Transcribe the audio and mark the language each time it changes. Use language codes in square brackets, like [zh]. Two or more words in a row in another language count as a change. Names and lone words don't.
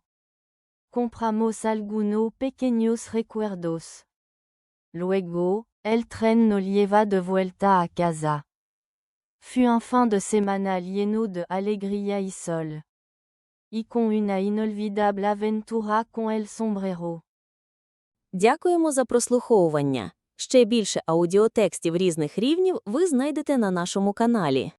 [es] Compramos algunos pequeños recuerdos. Luego, el tren nos lleva de vuelta a casa. Fut un fin de semana lleno de alegría y sol. Y con una inolvidable aventura con el sombrero. [uk] Дякуємо за прослуховування. Ще більше аудіотекстів різних рівнів ви знайдете на нашому каналі.